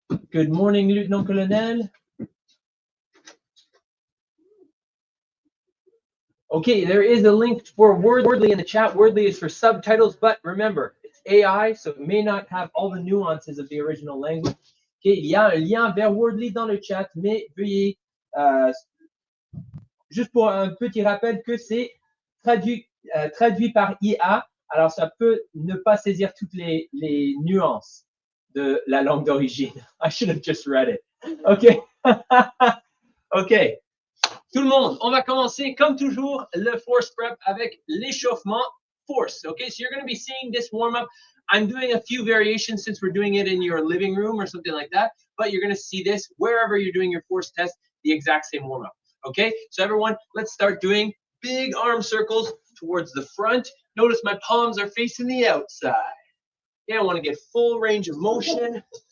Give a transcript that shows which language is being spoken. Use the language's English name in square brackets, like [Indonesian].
[English] Good morning, Lieutenant-Colonel. Okay, there is a link for Wordly in the chat. Wordly is for subtitles, but remember, it's AI, so it may not have all the nuances of the original language. [French] Okay, il y a un lien vers Wordly dans le chat, mais veuillez, juste pour un petit rappel que c'est traduit par IA, alors ça peut ne pas saisir toutes les nuances de la langue d'origine. [English] I should have just read it. Okay. Okay. [French] Tout le monde, on va commencer comme toujours le force prep avec l'échauffement force. [English] Okay, so you're going to be seeing this warm up. I'm doing a few variations since we're doing it in your living room or something like that, but you're going to see this wherever you're doing your force test, the exact same warm up. Okay, so everyone, let's start doing big arm circles towards the front. Notice my palms are facing the outside. Okay, I want to get full range of motion.